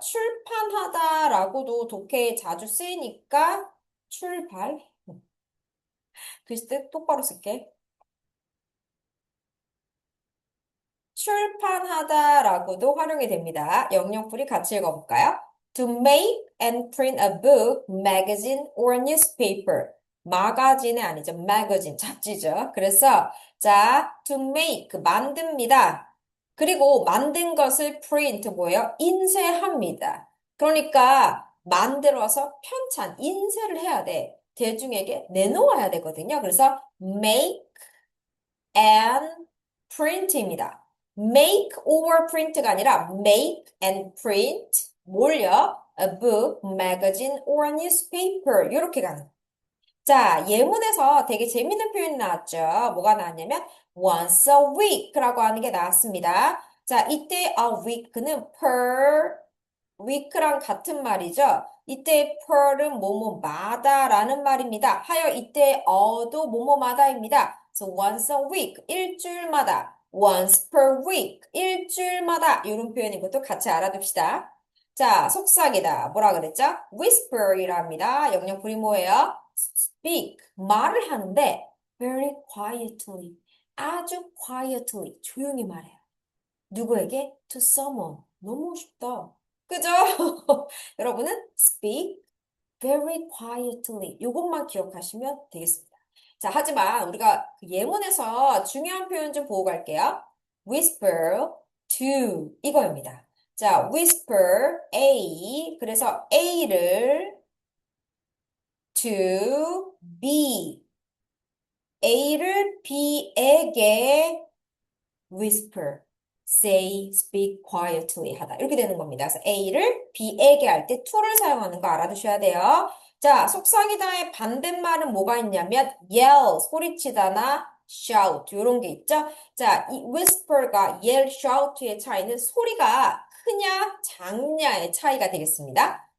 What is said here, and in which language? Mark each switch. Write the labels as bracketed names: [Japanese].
[Korean] 출판하다라고도 독해에 자주 쓰이니까 출발. 글씨 똑바로 쓸게. 출판하다라고도 활용이 됩니다. 영영풀이 같이 읽어볼까요? [English] To make and print a book, magazine, or newspaper. [Korean] 마가진이 아니죠. magazine, 잡지죠. 그래서 자, [English] to make, [Korean] 만듭니다. 그리고 만든 것을 print, 뭐예요? 인쇄합니다. 그러니까 만들어서 편찬, 인쇄를 해야 돼. 대중에게 내놓아야 되거든요. 그래서 make and print입니다. [English] make or print가 아니라 make and print 뭘요? A book, magazine, or a newspaper [Korean] 이렇게 가는 거예요. 자, 예문에서 되게 재밌는 표현이 나왔죠. 뭐가 나왔냐면 [English] once a week [Korean] 라고 하는 게 나왔습니다. 자, 이때 a week는 per week랑 같은 말이죠. 이때 per은 뭐뭐마다라는 말입니다. 하여 이때 어도 뭐뭐마다입니다. [English] So once a week, [Korean] 일주일마다. [English] once per week, 일주일마다. [Korean] 이런 표현인 것도 같이 알아둡시다. 자, 속삭이다. 뭐라 그랬죠? whisper이랍니다. 영영풀이 뭐예요? speak, 말을 하는데 [English] very quietly, [Korean] 아주 quietly, 조용히 말해요. 누구에게? [English] To someone. [Korean] 너무 쉽다. 그죠? 여러분은 [English] speak very quietly. [Korean] 이것만 기억하시면 되겠습니다. 자, 하지만 우리가 그 예문에서 중요한 표현 좀 보고 갈게요. [English] whisper to [Korean] 이거입니다. [English] 자, whisper A. [Korean] 그래서 A를 to B. A를 B에게 whisper. [English] say, speak quietly [Korean] 하다. 이렇게 되는 겁니다. 그래서 A를 B에게 할 때 to를 사용하는 거 알아두셔야 돼요. 자, 속삭이다의 반대말은 뭐가 있냐면 yell, 소리치다나 shout 이런 게 있죠. 자, 이 whisper가 yell, shout의 차이는 소리가 크냐 작냐의 차이가 되겠습니다.